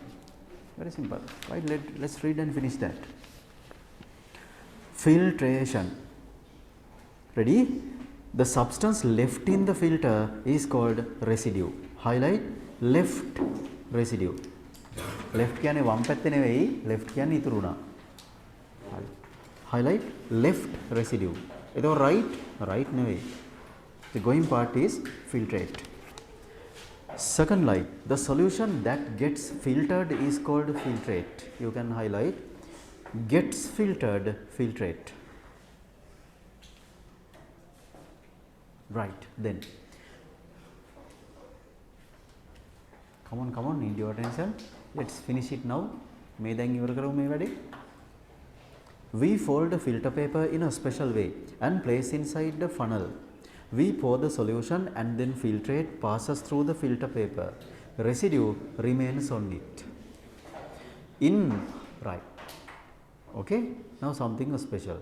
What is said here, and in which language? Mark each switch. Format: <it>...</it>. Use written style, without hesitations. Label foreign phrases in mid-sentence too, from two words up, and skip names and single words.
<en>Very simple, right? Let's read and finish that. Filtration. Ready? The substance left in the filter is called residue. Highlight left residue.</en> <si>Left කියන්නේ වම් පැත්තේ නෙවෙයි, left කියන්නේ ඉතුරු වුණා.</si> <en>Highlight left residue.</en> <si>එතකොට right නෙවෙයි.</si> <en>The going part is filtrate. Second line, the solution that gets filtered is called filtrate. You can highlight gets filtered, filtrate. Right, then come on, need your attention. Let's finish it now. May</en> <si>දැන් ඉවර කරමු මේ වැඩේ.</si> <en>We fold the filter paper in a special way and place inside the funnel. We pour the solution and then filtrate passes through the filter paper. Residue remains on it. Right. Okay. Now something special.</en>